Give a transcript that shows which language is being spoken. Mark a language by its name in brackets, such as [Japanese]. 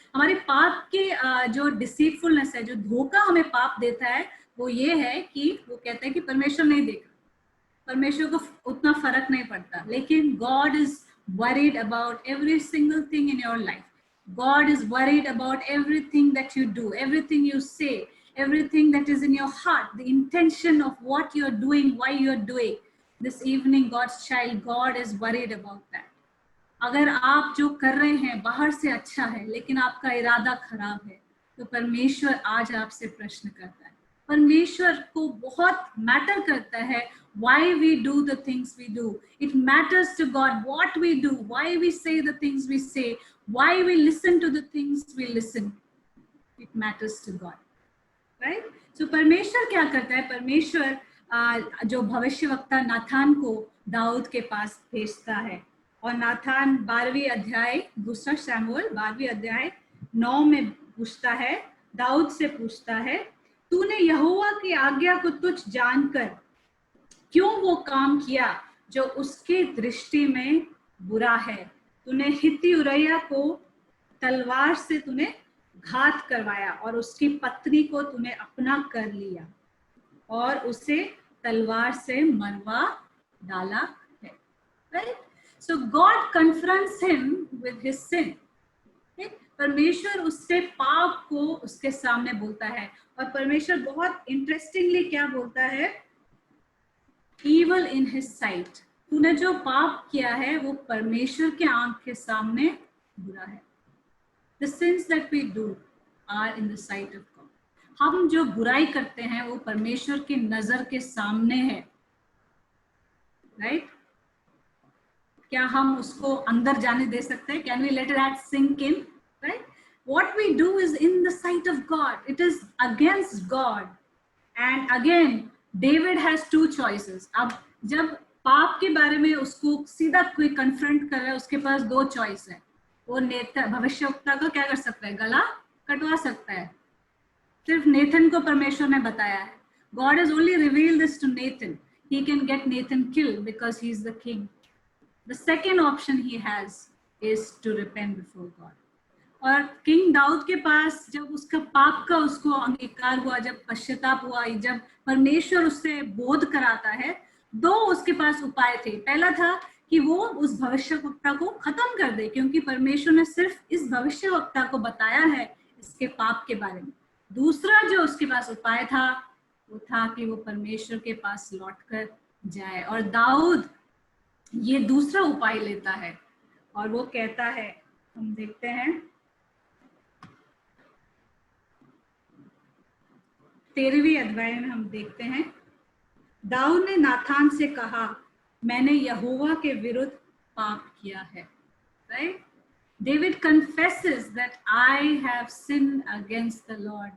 [Hindi] हमारे पाप के जो deceitfulness है, जो धोखा हमें पाप देता है, वो ये है कि वो कहता है कि परमेश्वर नहीं देख रहा, परमेश्वर को उतना फर्क नहीं पड़ता. लेकिन [English] God is worried about every single thing in your life. God is worried about everything that you do, everything you say, everything that is in your heart, the intention of what you're doing, why you're doing. This evening, God's child, God is worried about that. [Hindi] अगर आप जो कर रहे हैं बाहर से अच्छा है, लेकिन आपका इरादा खराब है, तो परमेश्वर आज आपसे प्रश्न करता है. परमेश्वर को बहुत मैटर करता है [English] why we do the things we do. It matters to God what we do, why we say the things we say, why we listen to the things we listen. It matters to God, right? [Hindi] So परमेश्वर क्या करता है? परमेश्वर जो भविष्यवक्ता नाथान को दाऊद के पास भेजता है, और नाथान 12वीं अध्याय, दूसरा शमूएल 12वीं अध्याय 9 में पूछता है, दाऊद से पूछता है, तूने यहोवा की आज्ञा को तुच्छ जानकर क्यों वो काम किया जो उसकी दृष्टि में बुरा है? तूने हित्ती उरैया को तलवार से तूने घात करवाया और उसकी पत्नी को तूने अपना कर लिया और उसे तलवार से मरवा डाला है, right? [English] So God confronts him with his sin. [Hindi] परमेश्वर उससे पाप को उसके सामने बोलता है, और परमेश्वर बहुत इंटरेस्टिंगली क्या बोलता है? [English] Evil in his sight. [Hindi] तूने जो पाप किया है वो परमेश्वर के आंख के सामने बुरा है. [English] The sins that we do are in the sight of God. [Hindi] हम जो बुराई करते हैं वो परमेश्वर की नजर के सामने है, right? क्या हम उसको अंदर जाने दे सकते हैं? [English] Can we let that sink in? Right? What we do is in the sight of God. It is against God. And again, David has two choices. [Hindi] अब जब पाप के बारे में उसको सीधा कोई कन्फ्रंट कर रहा है, उसके पास दो चॉइस है. वो भविष्यवक्ता को क्या कर सकता है? गला कटवा सकता है. सिर्फ नेथन को परमेश्वर ने बताया है. [English] God has only revealed this to Nathan. He can get Nathan killed because he is the king. The second option he has is to repent before God. [Hindi] और किंग दाऊद के पास जब उसका पाप का उसको अंगीकार हुआ, जब पश्चाताप हुआ, जब परमेश्वर उससे बोध कराता है, दो उसके पास उपाय थे. पहला था कि वो उस भविष्यवक्ता को खत्म कर दे, क्योंकि परमेश्वर ने सिर्फ इस भविष्यवक्ता को बताया है इसके पाप के बारे में। दूसरा जो उसके पास उपाय था वो था कि वो परमेश्वर के पास लौट कर जाए। और दाऊद ये दूसरा उपाय लेता है और वो कहता है, हम देखते हैं 13वीं अध्याय में हम देखते हैं, दाऊद ने नाथान से कहा, मैंने यहोवा के विरुद्ध पाप किया है। Right? [English] David confesses that I have sinned against the Lord.